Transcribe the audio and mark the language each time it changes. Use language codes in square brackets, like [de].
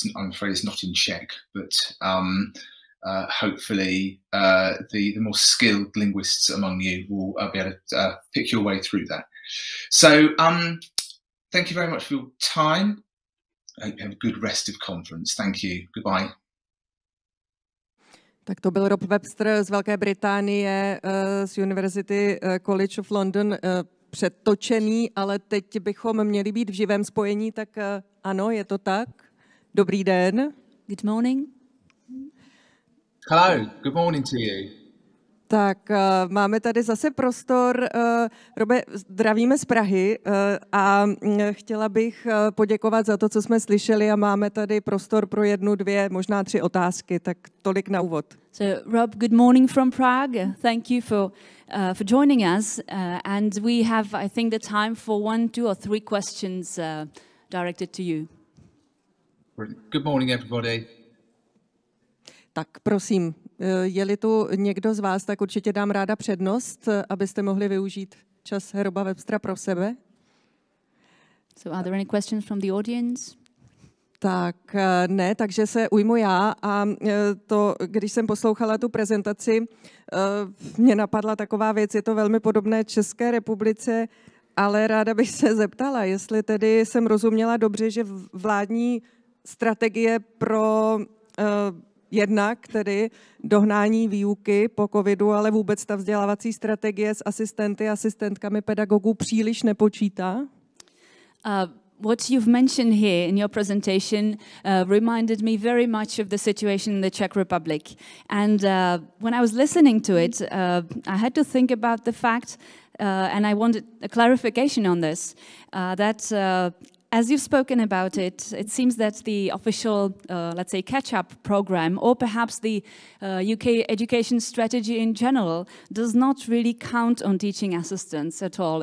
[en] I'm afraid it's not in Czech, but hopefully the more skilled linguists among you will be able to pick your way through that. So thank you very much for your time. I hope you have a good rest of conference. Thank you. Goodbye. [cs] Tak to byl Rob Webster z Velké Británie, z University College of London, přetočený, ale teď bychom měli být v živém spojení, tak ano, je to tak. Dobrý den. [en] Good morning. Hello, good morning to you. [cs] Tak máme tady zase prostor. Robe, zdravíme z Prahy a chtěla bych poděkovat za to, co jsme slyšeli a máme tady prostor pro 1, 2, možná 3 otázky, tak tolik na úvod. [en] So Rob, good morning from Prague. Thank you for joining us and we have, I think, the time for 1, 2 or 3 questions directed to you. Good morning, everybody. [cs] Tak prosím, je-li tu někdo z vás, tak určitě dám ráda přednost, abyste mohli využít čas Roba Webstera pro sebe. [en] So are there any questions from the audience? [cs] Tak ne, takže se ujmu já a to, když jsem poslouchala tu prezentaci, mě napadla taková věc, je to velmi podobné České republice, ale ráda bych se zeptala, jestli tedy jsem rozuměla dobře, že vládní strategie pro jednak tedy dohnání výuky po covidu, ale vůbec ta vzdělávací strategie s asistenty, asistentkami pedagogů příliš nepočítá? [en] What you've mentioned here in your presentation reminded me very much of the situation in the Czech Republic. And when I was listening to it, I had to think about the fact, and I wanted a clarification on this, that as you've spoken about it, it seems that the official, let's say, catch-up program, or perhaps the UK education strategy in general, does not really count on teaching assistants at all.